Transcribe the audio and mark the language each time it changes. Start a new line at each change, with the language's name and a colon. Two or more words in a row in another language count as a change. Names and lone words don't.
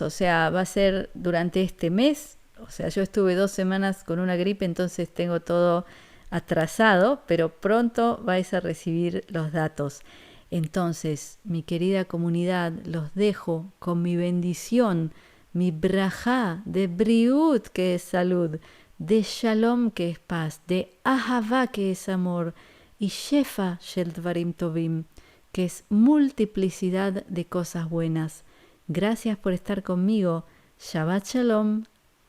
Spanish: O sea, va a ser durante este mes. O sea, yo estuve 2 semanas con una gripe, entonces tengo todo atrasado, pero pronto vais a recibir los datos. Entonces, mi querida comunidad, los dejo con mi bendición, mi brajá de briut, que es salud, de shalom, que es paz, de ahavá, que es amor, y
Hebrew: שפע של דברים טובים,
Spanish: que es multiplicidad de cosas buenas. Gracias por estar conmigo.
Hebrew: שבת שלום.